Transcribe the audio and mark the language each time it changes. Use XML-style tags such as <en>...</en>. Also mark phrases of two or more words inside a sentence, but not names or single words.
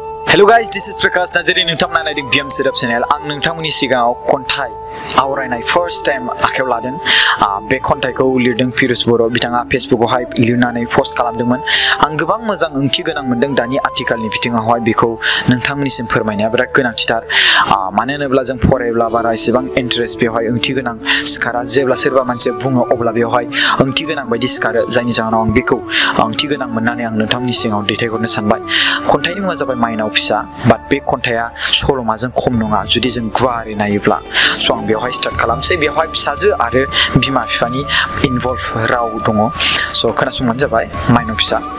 <en>Hello guys, this is Prakash Najari</en> <brx>नोंथांमोना नायदों BM Setup channel आं नोंथांमोननि सिगाङाव खन्थाइ आवरायनाय</brx> <en>first time</en> <brx>आखायाव लादों बे खन्थाइखौ लिरदों फिरुज बर' बिथाङा फेसबुकआवहाय लिरनानै पोस्ट खालामदोंमोन आं गोबां मोजां ओंथि गोनां मोनदों दानि आथिखालनि बिथिङावहाय बेखौ नोंथांमोननिसिम फोरमायनाया बिराद गोनांथिथार मानो होनोब्ला जों फरायब्ला बारा एसेबां इन्टारेस्ट बेवहाय ओंथि गोनां सिखारा जेब्ला सोरबा मानसिया बुङो अब्ला बेवहाय ओंथि गोनां बायदि सिखारो जायनि जाहोनाव आं बेखौ ओंथि गोनां मोननानै आं नोंथांमोननि सिगाङाव दैथायहरनो सानबाय खन्थाइनि मुङा जाबाय माइनाव फिसा बाट बे खन्थाइया सल'माजों खम नङा जुदि जों गुवारै नायोब्ला स' आं बेवहाय स्टार्ट खालामसै बेवहाय फिसाजो आरो बिमा बिफानि इनभल्भ राव दङ स' खोनासंबानो जाबाय माइनाव फिसा</brx>